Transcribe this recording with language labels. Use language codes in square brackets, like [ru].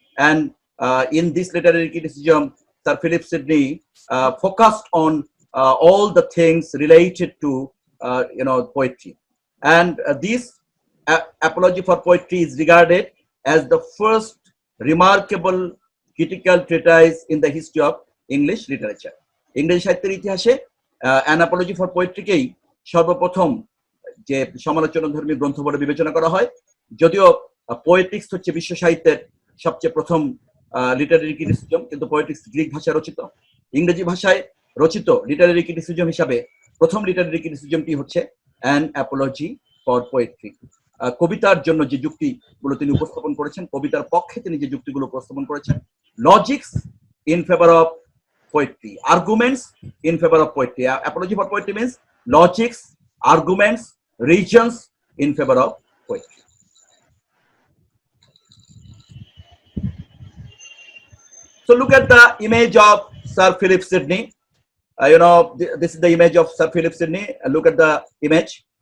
[en] And in this literary criticism, Sir Philip Sidney focused on all the things related to you know, poetry. And this apology for poetry is regarded as the first remarkable critical treatise in the history of English literature. [bn] English সাহিত্যের ইতিহাসে an apology for poetry কেই সর্বপ্রথম যে সমালোচনাধর্মী গ্রন্থ বলে বিবেচনা করা হয়, যদিও পোয়েটিক্স হচ্ছে বিশ্ব সাহিত্যের সবচেয়ে প্রথম লিটারেরি ক্রিটিসিজম, কিন্তু পোয়েটিক্স গ্রিক ভাষায় রচিত। ইংরেজি ভাষায় রচিত লিটারেরি ক্রিটিসিজম হিসাবে প্রথম লিটারেরি ক্রিটিসিজমটি হচ্ছে অ্যান অ্যাপোলজি ফর পোয়েট্রি। কবিতার জন্য যে যুক্তিগুলো তিনি উপস্থাপন করেছেন, কবিতার পক্ষে তিনি যে যুক্তিগুলো উপস্থাপন করেছেন, [en] Logics in favour of poetry, arguments in favor of poetry. Apology for poetry means logics, arguments, reasons in favor of poetry. So look at the image of Sir Philip Sidney. You know, this is the image of Sir Philip Sidney. Look at the image.